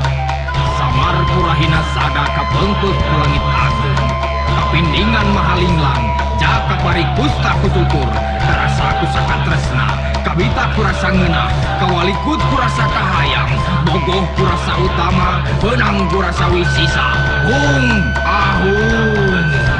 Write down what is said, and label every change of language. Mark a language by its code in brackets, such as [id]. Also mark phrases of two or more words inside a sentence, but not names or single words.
[su] Samar kurahina sada kapengkut ke langit agung, kapindingan mahalinglang, jaka pari kusta kututur, karasa kusaka tresna, kabita kurasa ngeunah, kawalikut kurasa kahayang, bogoh kurasa utama, benang kurasa wisisa, ahung.